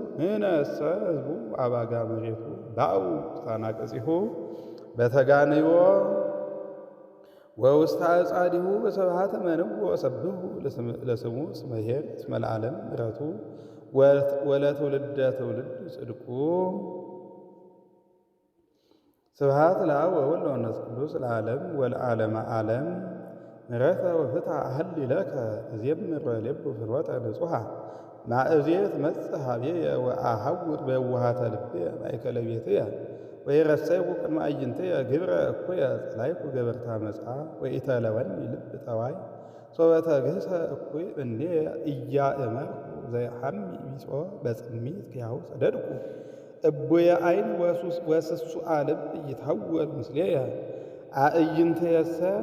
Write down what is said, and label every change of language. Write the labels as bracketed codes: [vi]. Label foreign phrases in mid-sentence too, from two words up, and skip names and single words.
[gez] አባጋ መሬቱ ባኡ ታናቀጺሁ በተጋንዮ ወውስተ አጻዲሁ በሰብሐተ መንዎ ወሰብሑ ለስሙ እስመ ኄር እስመ ለዓለም ምሕረቱ ወለትውልደ ትውልድ ጽድቁ። ስብሐት ለአብ ወወልድ ወመንፈስ ቅዱስ ለዓለም ወለዓለመ ዓለም። ምሕረተ ወፍትሐ አህሊ ለከ እዜምር ወሌቡ ፍኖተ ንጹሐ ማእዜት መጽእ ኀቤየ ወአሐውር በየዋሃተ ልቤ ማእከለ ቤትየ ወይረሰይኩ ቅድመ አዕይንትየ ግብረ እኩየ ጸላይኩ ገበርተ አመፃ ወኢተለወኒ ልብ ጠዋይ ሶበ ተግህሰ እኩይ እምኔየ ኢያእመርኩ ዘይሐሚ ቢጾ በጽሚት ኪያሁ ሰደድኩ እቡየ ዓይን ወስሱአ ልብ ኢይትሐወል ምስሌየ አዕይንትየሰ